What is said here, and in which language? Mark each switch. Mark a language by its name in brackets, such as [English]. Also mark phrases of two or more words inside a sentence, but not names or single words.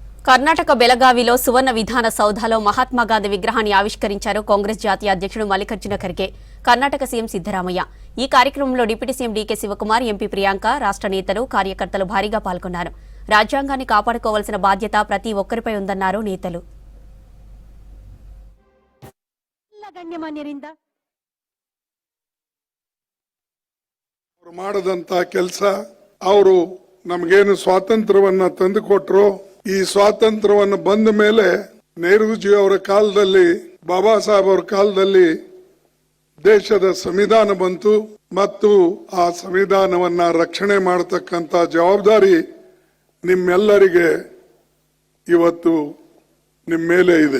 [Telugu] కర్ణాటక బెళగావిలో సువర్ణ విధాన సౌధలో మహాత్మా గాంధీ విగ్రహాన్ని ఆవిష్కరించారు కాంగ్రెస్ జాతీయ అధ్యక్షుడు మల్లికార్జున ఖర్గే, కర్ణాటక సీఎం సిద్దరామయ్య. ఈ కార్యక్రమంలో డిప్యూటీ సీఎం డీకే శివకుమార్, ఎంపీ ప్రియాంక, రాష్ట్ర నేతలు, కార్యకర్తలు భారీగా పాల్గొన్నారు. రాజ్యాంగాన్ని కాపాడుకోవాల్సిన బాధ్యత ప్రతి ఒక్కరిపై ఉందన్నారు నేతలు. [Kannada] ಮಾಡದಂತ ಕೆಲಸ ಅವರು ನಮಗೇನು ಸ್ವಾತಂತ್ರ್ಯವನ್ನ ತಂದುಕೊಟ್ರು. ಈ ಸ್ವಾತಂತ್ರ್ಯವನ್ನು ಬಂದ ಮೇಲೆ ನೆಹರೂಜಿ ಅವರ ಕಾಲದಲ್ಲಿ, ಬಾಬಾ ಸಾಹೇಬ್ ಅವರ ಕಾಲದಲ್ಲಿ ದೇಶದ ಸಂವಿಧಾನ ಬಂತು ಮತ್ತು ಆ ಸಂವಿಧಾನವನ್ನ ರಕ್ಷಣೆ ಮಾಡತಕ್ಕಂತ ಜವಾಬ್ದಾರಿ ನಿಮ್ಮೆಲ್ಲರಿಗೆ ಇವತ್ತು ನಿಮ್ಮ ಮೇಲೆ ಇದೆ.